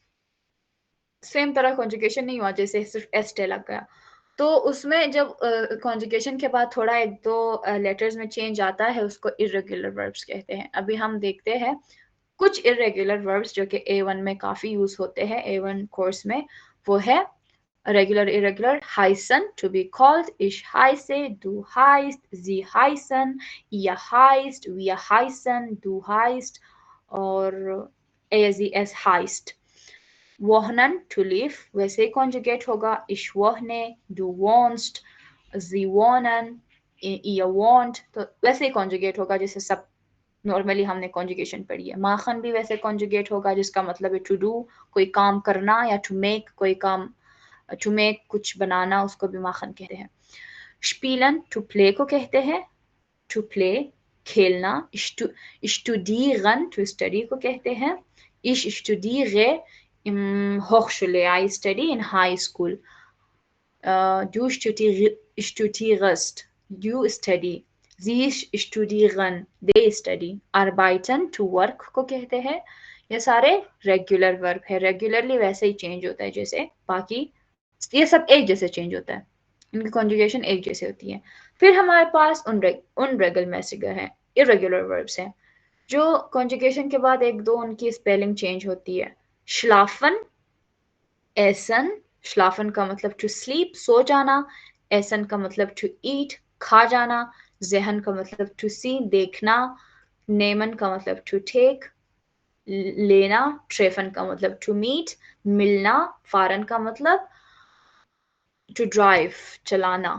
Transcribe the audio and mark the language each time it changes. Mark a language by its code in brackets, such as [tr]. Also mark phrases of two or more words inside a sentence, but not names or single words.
[hi] सेम तरह कॉन्जुगेशन नहीं हुआ जैसे सिर्फ एस्टे लग गया। तो उसमें जब कॉन्जुगेशन के बाद थोड़ा एक दो लेटर्स में चेंज आता है, उसको [en] irregular verbs [hi] कहते हैं। अभी हम देखते हैं कुछ [en] irregular verbs [hi] जो कि A1 में काफी यूज होते हैं, A1 कोर्स में। वो है [en] regular, irregular, heißen, to be called, [de] ich heiße, du heißt, sie heißen, ihr heißt, wir heißen, du heißt, और es heißt। wohnen, [en] to live, [hi] वैसे conjugate होगा, [de] ich wohne, du wohnst, sie wohnen, ihr wohnt, [hi] तो वैसे conjugate होगा जैसे सब नॉर्मली हमने कॉन्जुगेशन पढ़ी है। माखन भी वैसे कॉन्जुगेट होगा जिसका मतलब है [en] to do, [hi] कोई काम करना, या [en] to make, [hi] कोई काम, [en] to make [hi] कुछ बनाना, उसको भी माखन कहते हैं। स्पीलन [en] to play [hi] को कहते हैं, [en] to play [hi] खेलना। स्टूडियरन [en] to study [hi] को कहते हैं। [de] Ich studiere, Hochschule, [en] I study in high school. [de] Du studierst, [en] you study. [de] Sie studieren, [en] they study. Arbeiten, to work [hi] को कहते हैं. ये सारे [en] regular verb [hi] है. रेगुलरली वैसे ही चेंज होता है जैसे बाकी, ये सब एक जैसे चेंज होता है, इनकी कॉन्जुगेशन एक जैसे होती है. फिर हमारे पास unregelmäßige है, [en] irregular verbs [hi] हैं, जो कॉन्जुगेशन के बाद एक दो उनकी स्पेलिंग चेंज होती है. [de] schlafen, essen, schlafen [hi] का मतलब [en] to sleep, [hi] सो जाना. essen का मतलब [en] to eat, [hi] खा जाना. ज़हन का मतलब [en] to see, [hi] देखना. nehmen का मतलब [en] to take, [hi] लेना. treffen का मतलब [en] to meet, [hi] मिलना. fahren का मतलब [en] to drive, [hi] चलाना.